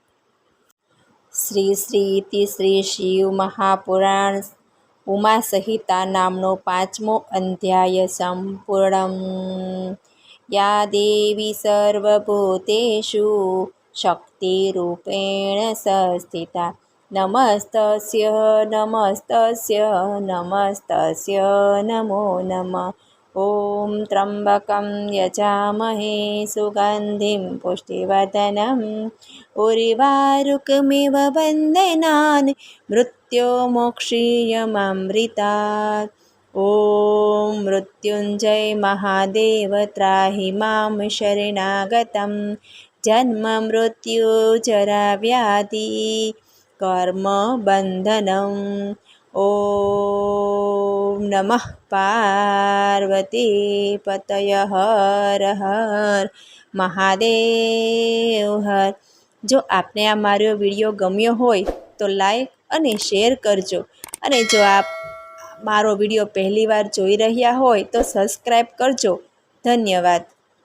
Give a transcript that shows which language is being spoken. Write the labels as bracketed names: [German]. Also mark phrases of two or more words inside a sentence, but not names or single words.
[Gujarati] શ્રી ઇતિ શ્રી શિવ મહાપુરાણ ઉમા સંહિતા નામનો 5મો અધ્યાય સંપૂર્ણમ. [Sanskrit] યા દેવી સર્વભૂતેષુ શક્તિરૂપેણ સંસ્થિતા નમસ્તસ્ય નમસ્તસ્ય નમસ્તસ્ય નમો નમઃ. ॐ त्र्यम्बकं यजामहे सुगन्धिं पुष्टिवर्धनम् उर्वारुकमिव बन्धनान् मृत्युमोक्षीयमामृतात्। ॐ मृत्युञ्जय महादेव त्राहि मां शरणागतं जन्ममृत्युजराव्याधि कर्मबन्धनम्। ॐ नमः पार्वतीपतये हर हर મહાદેવ હર। [Gujarati] જો આપને આ મારો વિડીયો ગમ્યો હોય તો લાઈક અને શેર કરજો, અને જો આપ મારો વિડીયો પહેલીવાર જોઈ રહ્યા હોય તો સબસ્ક્રાઈબ કરજો। ધન્યવાદ।